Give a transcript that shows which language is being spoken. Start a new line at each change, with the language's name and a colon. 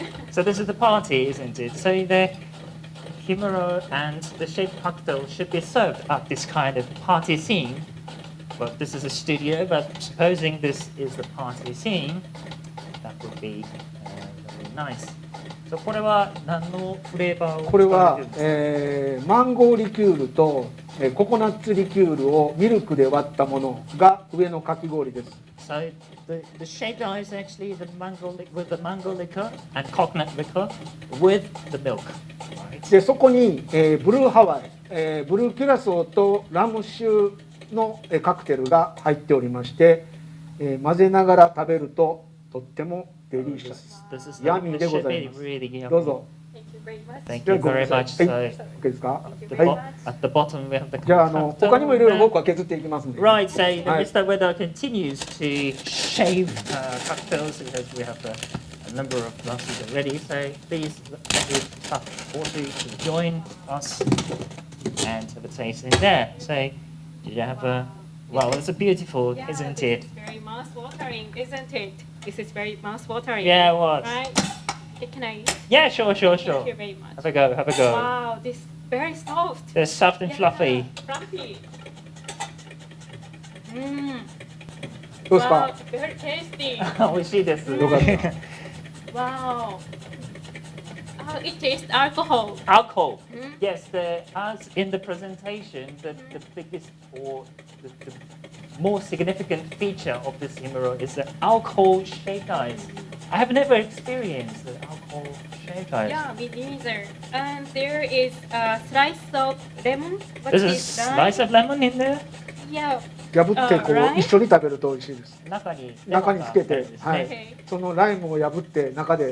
English: So this is the party, isn't it? So the himuro and the shaved cocktail should be served at this kind of party scene. Well, this is a studio, but supposing this is the party scene, that would be very nice.
Japanese: So これは何のフレーバーを使われてるんですか？マンゴーリキュールとココナッツリキュールをミルクで割ったものが上のかき氷です。
English: So the shaved ice actually with the mango liquor and coconut liquor with the milk.
Japanese: でそこにブルーハワイ、ブルーキュラソーとラム酒のカクテルが入っておりまして、混ぜながら食べるととってもデリシャス。ヤミーでございます。どうぞ。
English: Thank you very much. So at the bottom we have the
Japanese: じゃあ他にもいろいろ僕は削っていきますので。
English: Right, so Mr. Ueda continues to shave cocktails because we have a number of glasses already. So please let you all to join us and have a taste in there. So did you have a? Wow, it's a beautiful, isn't it? It's very mouth-watering, isn't it? This is very mouth-watering. Yeah, what? Right? Can I? Yeah, sure. Thank you very much. Have a go. Wow, this is very soft. They're soft and fluffy. Fluffy.
Japanese: どうですか？
English: Wow, very tasty.
Japanese: 美味しいです。よかった。
English: Wow. It tastes alcohol. Alcohol. Yes, as in the presentation, the biggest or the more significant feature of this himuro is the alcohol shaved ice. I have never experienced the alcohol shaved ice. Yeah, me neither. And there is a slice of lemon. There's a slice of lemon in there? Yeah.
Japanese: 破ってこう一緒に食べると美味しいです。中につけて、はい。そのライムを破って中で